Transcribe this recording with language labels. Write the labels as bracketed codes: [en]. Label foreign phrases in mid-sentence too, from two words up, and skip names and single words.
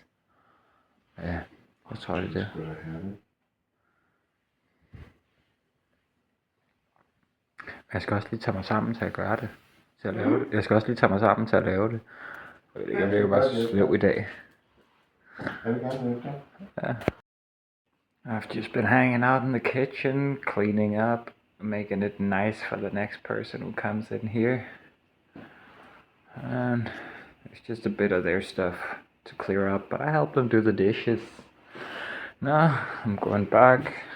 [da] Ja, jeg tror, det er det. Det er herligt. Jeg skal også lige tage mig sammen til at gøre det. Til at lave det. Jeg skal også lige tage mig sammen til at lave det. Jeg vil bare sløv i dag. Jeg vil gerne hjælpe dig. [en] Yeah. I've just been hanging out in the kitchen, cleaning up, making it nice for the next person who comes in here. And it's just a bit of their stuff to clear up, but I help them do the dishes. Now I'm going back.